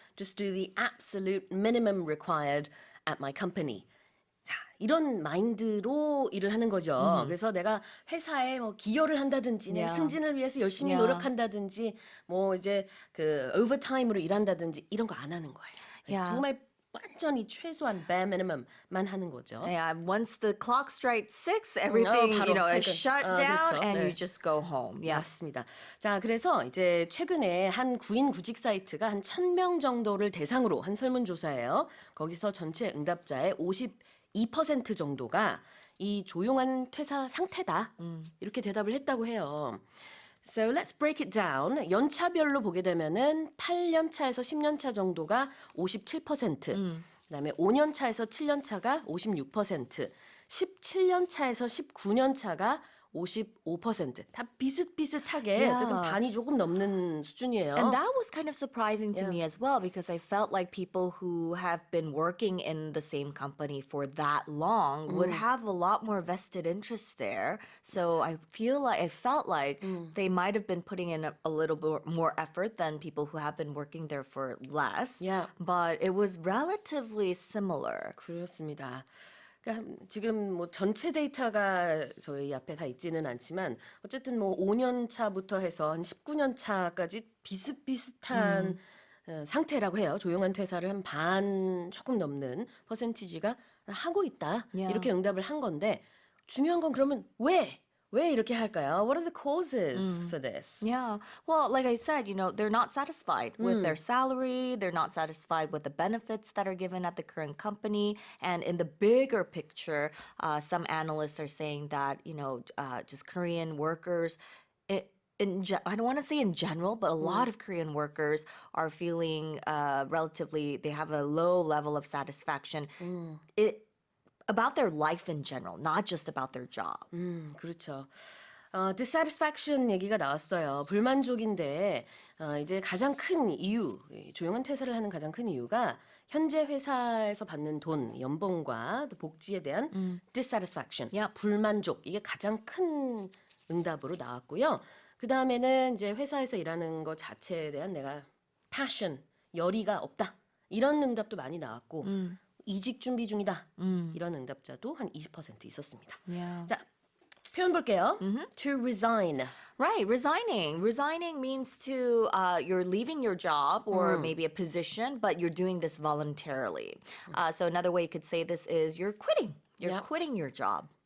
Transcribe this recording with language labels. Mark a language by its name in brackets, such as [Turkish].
[English] Just do the absolute minimum required at my company. [Korean] 자, 이런 마인드로 일을 하는 거죠. 그래서 내가 회사에 뭐 기여를 한다든지, 내 승진을 위해서 열심히 노력한다든지, 뭐 이제 그 오버타임으로 일한다든지 이런 거 안 하는 거예요. 정말 완전히 최소한 [English] bare minimum [Korean] 만 하는 거죠. [English] Yeah, once the clock strikes 6, everything is shut down [Korean] 그렇죠. [English] and you just go home. Yeah. [Korean] 맞습니다. 자, 그래서 이제 최근에 한 구인 구직 사이트가 한 1,000명 정도를 대상으로 한 설문조사예요. 거기서 전체 응답자의 52% 정도가 이 조용한 퇴사 상태다. 이렇게 대답을 했다고 해요. [English] So let's break it down. [Korean] 연차별로 보게 되면은 8년 차에서 10년 차 정도가 57%, 그다음에 5년 차에서 7년 차가 56%, 17년 차에서 19년 차가 55%. 다 비슷비슷하게 [English] Yeah. [Korean] 어쨌든 반이 조금 넘는 수준이에요. [English] And that was kind of surprising to Yeah. me as well because I felt like people who have been working in the same company for that long would have a lot more vested interest there. So I felt like they might have been putting in a little bit more effort than people who have been working there for less. Yeah. But it was relatively similar. [Korean] 그렇습니다. 그러니까 지금 뭐 전체 데이터가 저희 앞에 다 있지는 않지만 어쨌든 뭐 5년 차부터 해서 한 19년 차까지 비슷비슷한 상태라고 해요. 조용한 퇴사를 한 반 조금 넘는 퍼센티지가 하고 있다. Yeah. 이렇게 응답을 한 건데 중요한 건 그러면 왜 이렇게 할까요? [English] What are the causes for this? Yeah. Well, like I said, they're not satisfied with their salary. They're not satisfied with the benefits that are given at the current company. And in the bigger picture, some analysts are saying that, just Korean workers, I don't want to say in general, but a lot of Korean workers are feeling they have a low level of satisfaction. About their life in general, not just about their job. [Korean] 그렇죠. dissatisfaction 얘기가 나왔어요. 불만족인데 이제 가장 큰 이유, 조용한 퇴사를 하는 가장 큰 이유가 현재 회사에서 받는 돈, 연봉과 또 복지에 대한 dissatisfaction, 불만족 이게 가장 큰 응답으로 나왔고요. 그 다음에는 이제 회사에서 일하는 것 자체에 대한 내가 passion, 열의가 없다 이런 응답도 많이 나왔고. 이직 준비 중이다. 이런 응답자도 한 20% 있었습니다. Yeah. 자, 표현 볼게요. [English] To resign. Right, resigning. Resigning means you're leaving your job or maybe a position, but you're doing this voluntarily. So another way you could say this is you're quitting. You're quitting your job.